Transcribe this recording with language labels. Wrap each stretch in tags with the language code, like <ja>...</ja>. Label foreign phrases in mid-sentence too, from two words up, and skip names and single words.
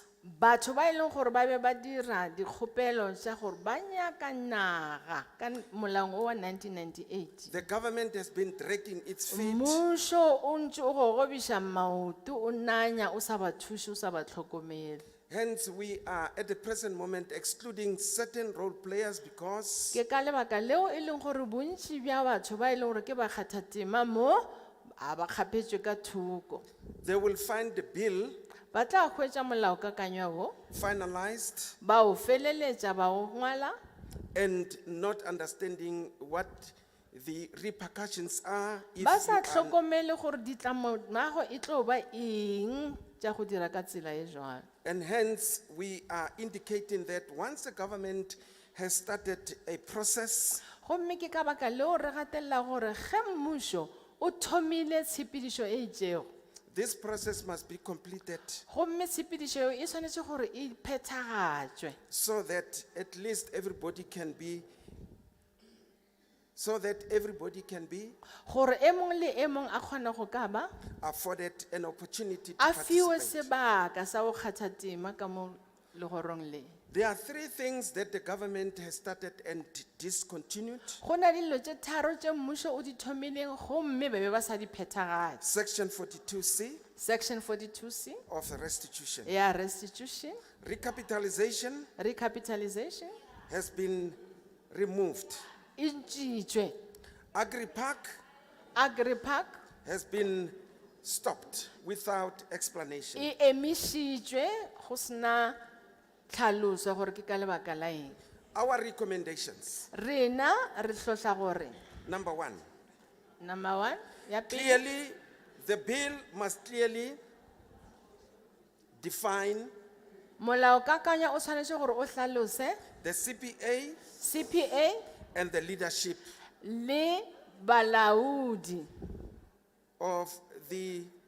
<nso>Batho ba ileng gore ba be ba dira dikgopelo tša gore ba nyaka naga ka molao wa 1998.</nso> <en>The government has been dragging its feet.</en> <nso>Mmušo o ntse o gogobiša maoto o nanya o sa ba thuše o sa ba tlhokomele.</nso> <en>Hence, we are at the present moment excluding certain role players because</en> <nso>Ke ka lebaka leo e leng gore bontši bja batho ba e leng gore ke ba kgathatema mo a ba kgapetšwe ka thoko.</nso> <en>they will find the bill</en> <nso>Ba tla hwetša molaokakanywa wo</nso> <en>finalized</en> <nso>ba o feleletša ba o ngwala</nso> <en>and not understanding what the repercussions are if</en> <nso>ba sa</nso> <en>you are-</en> <nso>hlokomele gore ditlamorago e tlo ba eng tša go dira ka tsela e jwalo.</nso> <en>and hence we are indicating that once the government has started a process,</en> <nso>Gomme ke ka baka leo re gatelela gore ge mmušo o thomile tshepedišo e itšego,</nso> <en>this process must be completed</en> <nso>gomme tshepedišo eo e swanetše gore e phethagatšwe</nso> <en>so that at least everybody can be</en> <nso>gore e mong le e mong a kgone go ka ba</nso> <en>afforded an opportunity to</en> <nso>a fiwe</nso> <en>participate.</en> <nso>sebaka sa go kgatha tema ka mo legorong le.</nso> <en>There are three things that the government has started and discontinued.</en> <nso>Go na le dilo tše tharo tše mmušo o di thomileng gomme ba be ba sa di phethagatše.</nso> <en>Section 42C Section 42C of the restitution.</en> <nso>ya restitution,</nso> <en>Recapitalization</en> <nso>recapitalization</nso> <en>has been removed.</en> <nso>e ntšitšwe.</nso> <en>Agri-Park</en> <nso>Agri-Park</nso> <en>has been stopped without explanation.</en> <nso>e emišitšwe go sena tlhaloso gore ke ka lebaka la eng.</nso> <en>Our recommendations.</en> <nso>Rena re hlotla gore</nso> <en>Number one,</en> <nso>number 1 ya pele,</nso> <en>clearly, the bill must clearly define</en> <nso>molaokakanywa o tshwanetse gore o hlalose</nso> <en>the CPA</en> <nso>CPA</nso> <en>and the leadership</en> <nso>le balaodi</nso> <en>of the</en>